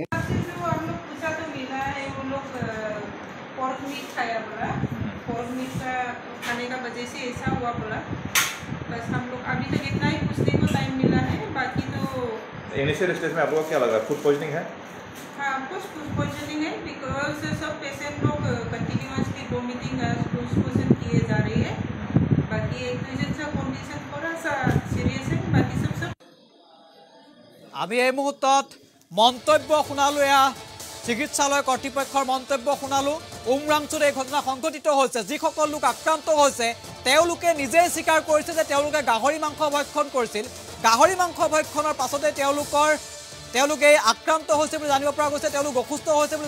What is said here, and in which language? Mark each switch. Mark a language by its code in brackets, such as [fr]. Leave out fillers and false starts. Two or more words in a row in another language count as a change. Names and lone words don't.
[hi] जो हम लोग पूछा तो मिला है वो लोग [en] pork meat [hi] खाया बोला [en] pork meat [hi] का खाने का वजह से ऐसा हुआ बोला बस हम लोग अभी तक इतना ही पूछने को टाइम मिला है बाकी तो [en] initial stage [hi] में आपको क्या लगा [en] food poisoning [hi] है हाँ कुछ [en] food poisoning [hi] है बिकॉज सब पेशेंट लोग [en] continuously vomiting loose [hi] किए जा रही है बाकी एक दूसरे का कंडीशन थोड़ा सा सीरियस है बाकी सब [as] আমি এই মুহূৰ্তত মন্তব্য শুনালোঁ এয়া চিকিৎসালয় কৰ্তৃপক্ষৰ মন্তব্য শুনালোঁ উমৰাংচুত এই ঘটনা সংঘটিত হৈছে যিসকল লোক আক্ৰান্ত হৈছে তেওঁলোকে নিজেই স্বীকাৰ কৰিছে যে তেওঁলোকে গাহৰি মাংস ভক্ষণ কৰিছিল গাহৰি মাংস ভক্ষণৰ পাছতে তেওঁলোকে আক্ৰান্ত হৈছে বুলি জানিব পৰা গৈছে তেওঁলোক অসুস্থ হৈছে বুলি